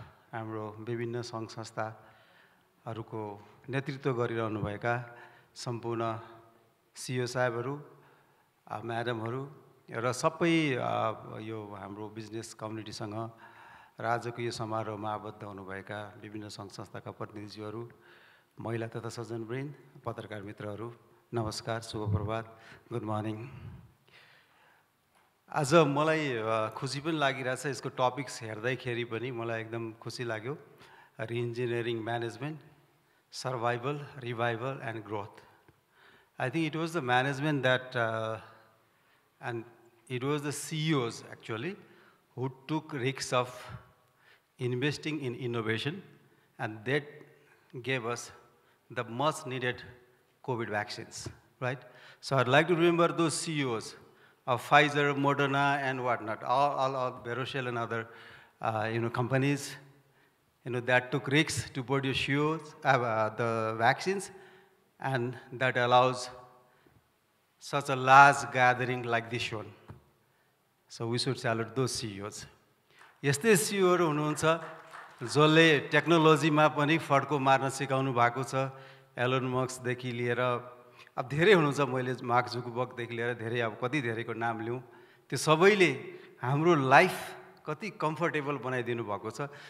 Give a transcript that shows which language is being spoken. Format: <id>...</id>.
<ne>हाम्रो विभिन्न सङ्घ संस्थाहरूको नेतृत्व गरिरहनुभएका सम्पूर्ण सीईओ साहेबहरू, म्याडमहरू र सबै यो हाम्रो बिजनेस कम्युनिटीसँग र आजको यो समारोहमा आबद्ध हुनुभएका विभिन्न सङ्घ संस्थाका प्रतिनिधिज्यूहरू, महिला तथा सज्जनवृन्द, पत्रकार मित्रहरू, नमस्कार, शुभ प्रभात,</ne> <en>Good morning.</en> <ne>आज मलाई खुसी पनि लागिरहेछ यसको टपिक्स हेर्दैखेरि पनि मलाई एकदम खुसी लाग्यो।</ne> <en>Re-engineering management, survival, revival and growth. I think it was the management that and it was the CEOs actually who took risks of investing in innovation, and that gave us the much needed COVID vaccines, right? So I'd like to remember those CEOs of Pfizer, Moderna, and whatnot, all Veroshel and other companies, that took risks to produce the vaccines, and that allows such a large gathering like this one. So we should salute those CEOs.</en> <ne>यस्तै CEOहरू हुनुहुन्छ जसले टेक्नोलोजीमा पनि फड्को मार्न सिकाउनु भएको छ। Elon मस्कदेखि लिएर अब धेरै हुनुहुन्छ, मैले मार्क जुकरबर्गदेखि लिएर धेरै, अब कति धेरैको नाम लिउँ, त्यो सबैले हाम्रो लाइफ कति कम्फर्टेबल बनाइदिनु भएको छ।</ne>